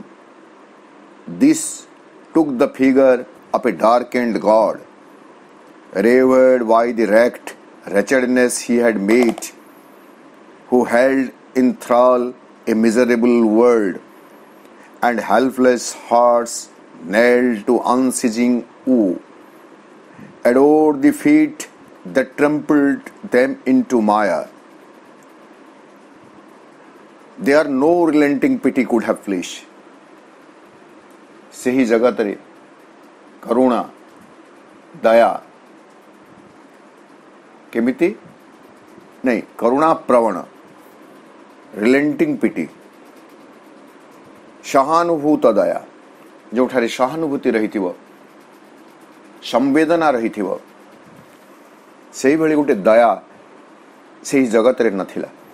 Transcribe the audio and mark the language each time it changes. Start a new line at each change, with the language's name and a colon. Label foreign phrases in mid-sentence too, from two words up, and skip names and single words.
English: This took the figure of a darkened god, revered by the wrecked wretchedness he had made, who held in thrall a miserable world, and helpless hearts nailed to unceasing woe, adored the feet that trampled them into mire. There no relenting pity could have flesh.
Odia: ସହି ଜଗତ ରେ କରୁଣା ଦୟା କେମିତି ନାହିଁ, କରୁଣା ପ୍ରବଣ
English: relenting pity,
Odia: ସହାନୁଭୂତ ଦୟା, ଯୋଉଠାରେ ସହାନୁଭୂତି ରହି ସମ୍ବେଦନା ରହି ସେ ଭଲି ଗୋଟେ ଦୟା ସେ ଜଗତ ରେ ନଥିଲା।